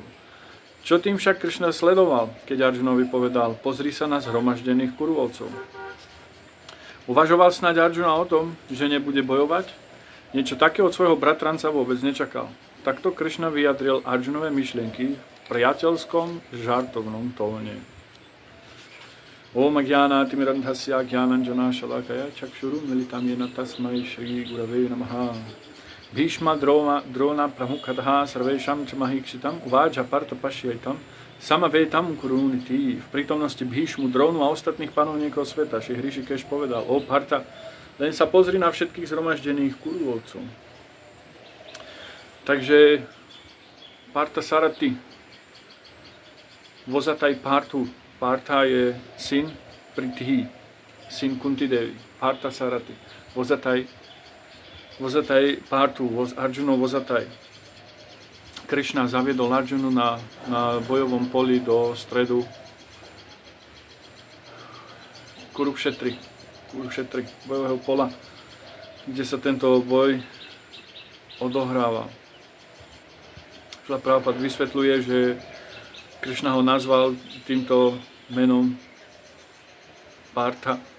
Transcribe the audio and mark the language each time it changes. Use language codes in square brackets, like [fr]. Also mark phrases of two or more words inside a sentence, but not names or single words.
[sk] Čo tým však Kršna sledoval, keď Arjunovi povedal: pozri sa na zhromaždených Kuruvovcov. Uvažoval snáď Arjuna o tom, že nebude bojovať? Niečo takého od svojho bratranca vôbec nečakal. Takto Kršna vyjadril Arjunové myšlienky v priateľskom, žartovnom tóne. [sa] ॐ अज्ञान तिमिरान्धस्य ज्ञानाञ्जन शलाकया चक्षुरु मीलितं येन तस्मै श्री गुरवे नमः. भीष्म द्रोण प्रमुखतः सर्वेषां चमहीक्षितां उवाच पार्थ पश्यैतान् समवेतान् कुरूनिति. [sk] V prítomnosti Bhishmu, Dronu a ostatných panovníkov sveta Šri Hrishikesh povedal: O Partha, len sa pozri na všetkých zhromaždených Kuruvovcov. Takže Partha Sarati, vozataj Parthu. Partha je syn Priti, syn Kunti Devi. Partha Sarati, vozataj Parthu, Arjunov vozataj. Kršna zaviedol Arjunu na bojovom poli do stredu Kurukšetri, bojového pola, kde sa tento boj odohráva. Šrila Prabhupád vysvetľuje, že Kršna ho nazval týmto menom Partha.